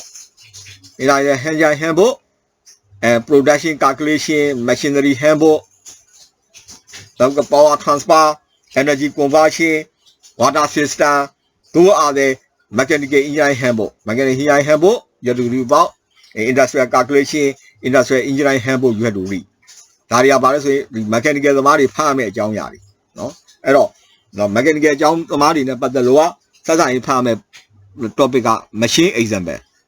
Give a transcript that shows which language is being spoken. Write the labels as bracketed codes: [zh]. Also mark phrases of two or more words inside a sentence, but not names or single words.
[en] Engineering handbook, and production calculation, machinery handbook, the power transfer, energy conversion, water system. Those are the mechanical engineering handbook. Mechanical engineering handbook you have to read about. Industrial calculation, industrial engineering handbook you have to read. [my] ဒါတွေကဘာလဲဆိုရင် mechanical သမားတွေဖတ်ရမယ့်အကြောင်းအရာတွေเนาะအဲ့တော့ mechanical အကြောင်းသမားတွေနဲ့ပတ်သက်လို့ကစစရင်ဖတ်ရမယ့် topic က [en] machine example